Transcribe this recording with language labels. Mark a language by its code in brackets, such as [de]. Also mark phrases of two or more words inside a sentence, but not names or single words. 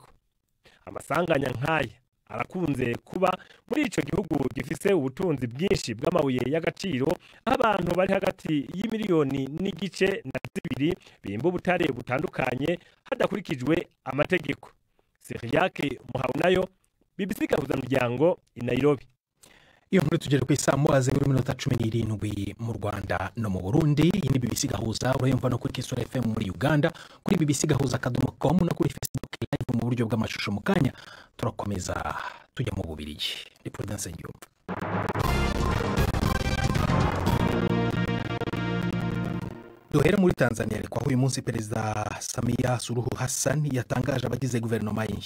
[rn] Amasanganya nk'aya arakunze kuba muri ico gihugu gifise ubutunzi bwinshi bw'amabuye y'agaciro abantu bari hagati y'imiliyoni n'igice na 2 bimba ubutare butandukanye hadakurikijwe amategeko. Siriake Muhaunayo BBC Gahuzamuryango i Nairobi. Iyo nkuru tugere ku isaha zibiri minota 17 mu Rwanda no mu Burundi. [rw] Iyi ni BBC Gahuza urayumva no kuri Kisura FM muri Uganda, kuri BBC Gahuza.com no kuri Facebook live mu buryo bw'amashusho. Mu kanya turakomeza tujya mu Bubiligi. Ni Prudence Ngiyumva. Duhera muri Tanzania ariko aho uyu munsi Perezida Samia Suluhu Hassan yatangaje abagize guverinoma ye.